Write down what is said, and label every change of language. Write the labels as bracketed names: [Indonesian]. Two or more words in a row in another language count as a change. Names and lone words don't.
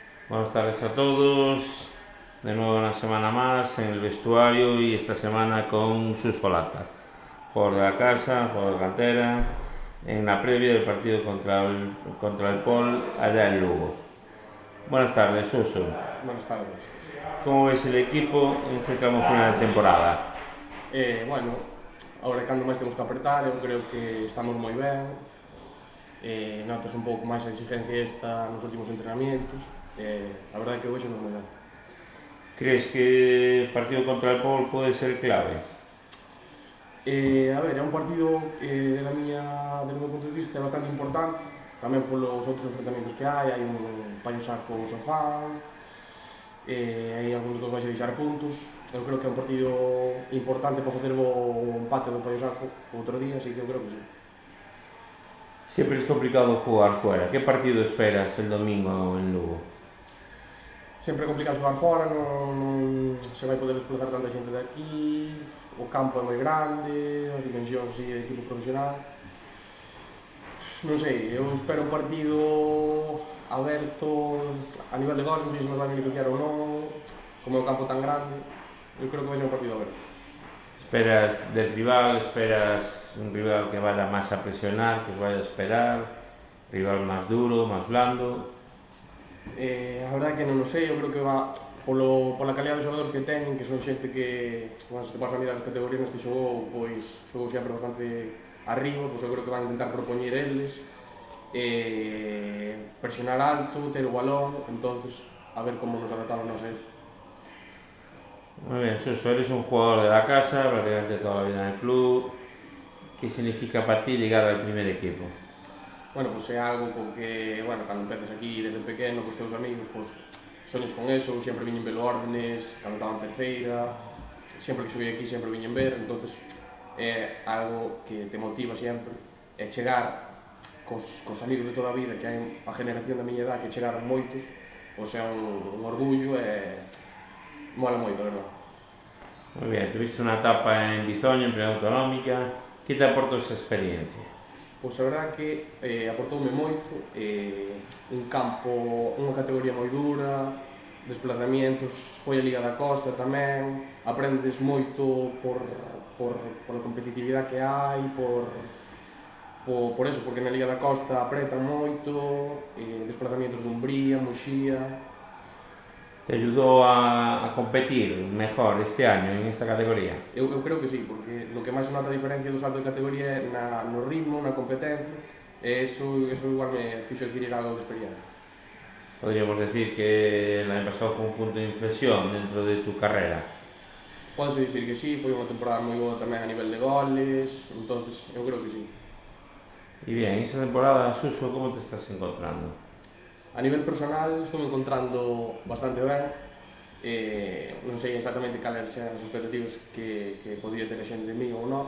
[Spanish] Buenas tardes a todos, de nuevo una semana más en el vestuario y esta semana con Suso Lata, jugador de la casa, jugador de cantera, en la previa del partido contra el Pol allá en Lugo. Buenas tardes, Suso. Buenas tardes. ¿Cómo ves el equipo en este tramo final de temporada? [Galician] Bueno, agora cando máis temos que apertar, eu creo que estamos moi ben. Notas un pouco máis a exigencia esta nos últimos entrenamientos. A verdade é que hoxe non moi ben. [Spanish] ¿Crees que el partido contra el Pol puede ser clave? [Galician] A ver, é un partido que do meu punto de vista é bastante importante, tamén polos outros enfrentamentos que hai un paio saco o Sofán, hai algún dos vais a deixar puntos. Eu creo que é un partido importante para facer o empate do paio saco outro día, así que eu creo que sí. [Spanish] Siempre es complicado jugar fuera. ¿Qué partido esperas el domingo en Lugo? [Galician] Sempre é complicado xogar fora, non se vai poder desplazar tanta xente de aquí, o campo é moi grande, as dimensións así de equipo profesional. Non sei, eu espero un partido aberto a nivel de gols, non sei se nos vai beneficiar ou non, como é un campo tan grande, eu creo que vai ser un partido aberto. [Spanish] ¿Esperas del rival? ¿Esperas un rival que vaya más a presionar, que os vaya a esperar? ¿Rival más duro, más blando? [Galician] A verdade é que non o sei, eu creo que va pola calidad dos xogadores que teñen, que son xente que, bueno, se te vas a mirar as categorías nas que xogou, pois xogou sempre bastante arriba, pois eu creo que van a intentar propoñer eles, presionar alto, ter o balón, entonces a ver como nos adaptamos nós a eso. [Spanish] Muy bien, Suso, eres un jugador de la casa, prácticamente toda la vida en el club. ¿Qué significa para ti llegar al primer equipo? [Galician] Bueno, pues é algo con que, bueno, cando empezas aquí desde pequeno, cos teus amigos, pues soñes con eso, sempre viñen ver órdenes, cando estaba en terceira, sempre que xoguei aquí sempre viñen ver, entonces é algo que te motiva sempre, é chegar cos amigos de toda a vida, que hai a generación da miña edad que chegaron moitos, pois é un orgullo e mola moito, a verdade. [Spanish] Muy bien, tuviste una etapa en Bizoño, en Primera Autonómica. ¿Qué te aportó esa experiencia? [Galician] Pois a verdade que aportoume moito, un campo, unha categoría moi dura, desplazamientos, foi a Liga da Costa tamén, aprendes moito pola competitividade que hai, por eso, porque na Liga da Costa apretan moito, desplazamientos de Umbría, Muxía. [Spanish] ¿Te ayudó a competir mejor este año en esta categoría? [Galician] Eu creo que sí, porque no que máis se nota a diferencia do salto de categoría é no ritmo, na competencia, e eso igual me fixo adquirir algo de experiencia. [Spanish] Podríamos decir que el año pasado fue un punto de inflexión dentro de tu carrera. [Galician] Pódese dicir que sí, foi unha temporada moi boa tamén a nivel de goles, entonces eu creo que sí. [Spanish] Y bien, en esta temporada, Suso, ¿cómo te estás encontrando? [Galician] A nivel personal estou me encontrando bastante ben, non sei exactamente cales eran as expectativas que podría ter a xente de mí ou non.